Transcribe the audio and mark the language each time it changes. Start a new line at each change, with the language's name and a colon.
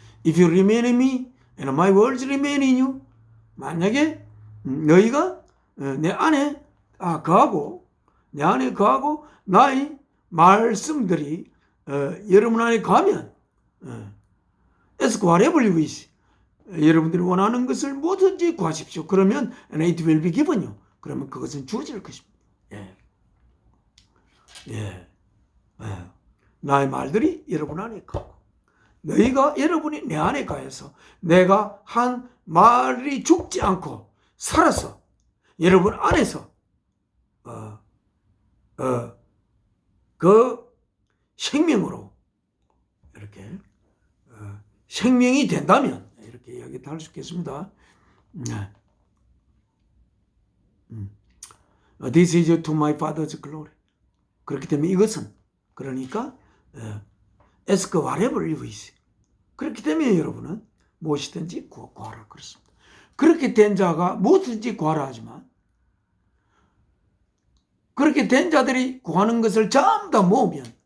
English: If you remain in me and my words remain in you,
Korean: 만약에 너희가 내 안에 거하고, 내 안에 거하고 나의 말씀들이 여러분 안에 거하면,
English: ask whatever you wish,
Korean: 여러분들이 원하는 것을 뭐든지 구하십시오. 그러면
English: and it will be given you,
Korean: 그러면 그것은 주어질 것입니다. 나의 말들이 여러분 안에 거하고 여러분이 내 안에 거해서 내가 한 말이 죽지 않고 살아서 여러분 안에서 그 생명으로 이렇게 생명이 된다면, 이렇게 이야기도 할 수 있겠습니다.
English: This is to my Father's glory.
Korean: 그렇기 때문에 이것은, 그러니까
English: ask whatever you wish.
Korean: 그렇기 때문에 여러분은 무엇이든지 구하라 그렇습니다. 그렇게 된 자가 무엇이든지 구하라 하지만, 그렇게 된 자들이 구하는 것을 전부 다 모으면